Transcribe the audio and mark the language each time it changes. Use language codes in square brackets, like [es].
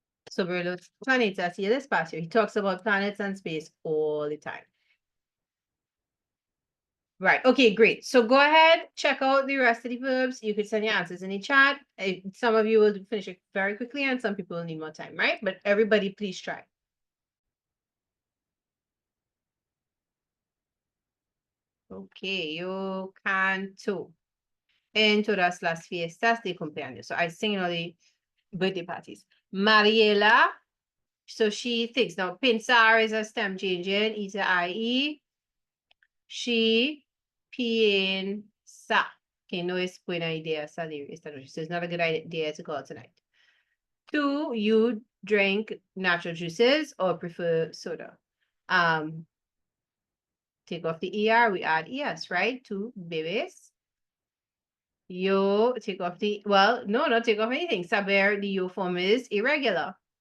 [es] sobre los planetas y el espacio. [en] He talks about planets and space all the time. Right. Okay, great. So go ahead, check out the rest of the verbs. You could send your answers in the chat. Some of you will finish it very quickly and some people will need more time, right? But everybody, please try. Okay, yo canto en todas las fiestas de cumpleaños. So I sing in all the birthday parties. Mariela, so she thinks. Now, pensar is a stem changing, is a IE. [es] She piensa que no es buena idea salir esta noche. [en] So it's not a good idea to go out tonight. 2, you drink natural juices or prefer soda. Take off the ER, we add ES, right? 2, bebes. Yo, take off the, well, no, not take off anything. Saber, the yo form is irregular.